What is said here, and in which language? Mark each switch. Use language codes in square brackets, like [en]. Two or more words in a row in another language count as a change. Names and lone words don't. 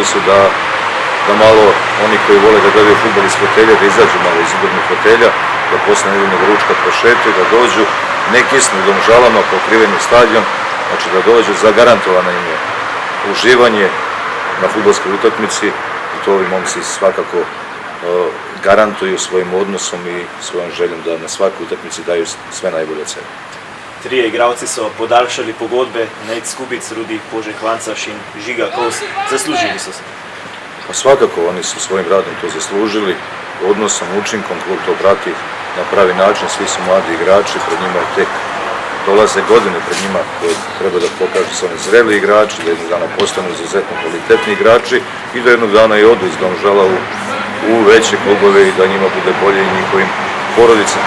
[sr] su da malo oni koji vole da gledaju fudbal iz fotelja, da izađu malo iz udobnih fotelja, da posle nedeljnog ručka prošetaju, da dođu, ne kisnu u Domžalama, pokriveni stadion, znači da dođu, zagarantovano im je uživanje na fudbalskoj utakmici i to ovi momci svakako garantuju svojim odnosom i svojom željom da na svakoj utakmici daju sve najbolje od sebe. [sl] Trije igralci so podaljšali pogodbe, Nejc Skubic, Rudi Požeh-Vancaš in Žiga Kos. Zaslužili so se. [sr] Pa svakako, oni su svojim radom to zaslužili, odnosom, učinkom, klub to prati na pravi način, svi su mladi igrači, pred njima tek dolaze godine pred njima koje treba da pokažu se oni zreli igrači, da jednog dana postanu izuzetno kvalitetni igrači i da jednog dana i odu iz Domžala u veće klubove i da njima bude bolje i njihovim porodicama.